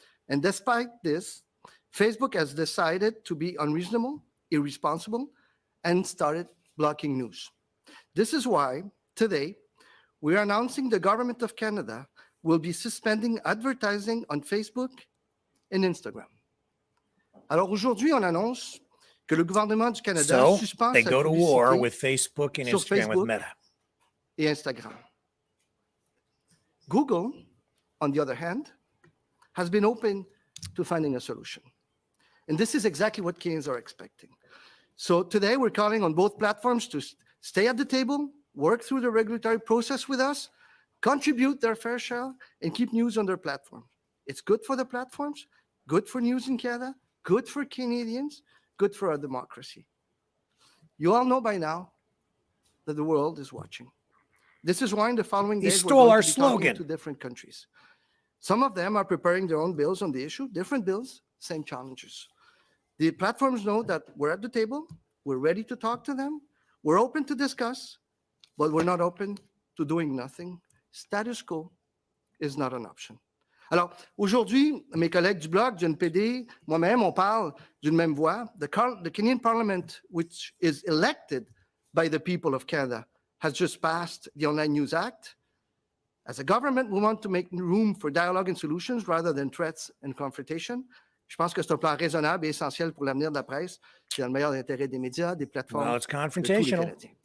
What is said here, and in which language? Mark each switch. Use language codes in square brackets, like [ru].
[en] And despite this, Facebook has decided to be unreasonable, irresponsible, and started blocking news. This is why today we are announcing the Government of Canada will be suspending advertising on Facebook and Instagram. [fr] Alors aujourd'hui, on annonce que le gouvernement du Canada suspend [en] they go to war with Facebook and Instagram with Meta [fr] et Instagram. [en] Google, on the other hand, has been open to finding a solution. And this is exactly what Canadians are expecting. So today we're calling on both platforms to stay at the table, work through the regulatory process with us, contribute their fair share, and keep news on their platform. It's good for the platforms, good for news in Canada, good for Canadians, good for our democracy. You all know by now that the world is watching. This is why in the following days we're going to be talking to different countries. Some of them are preparing their own bills on the issue, different bills, same challenges. The platforms know that we're at the table, we're ready to talk to them, we're open to discuss, but we're not open to doing nothing. Status quo is not an option. [fr] Alors, aujourd'hui, mes collègues du Bloc, du NPD, moi-même, on parle d'une même voix. [en] The Canadian Parliament, which is elected by the people of Canada, has just passed the Online News Act. As a government, we want to make room for dialogue and solutions rather than threats and confrontation. [fr] Je pense que c'est un plan raisonnable et essentiel pour l'avenir de la presse, qui est dans le meilleur intérêt des médias, des plateformes, de tous les Canadiens.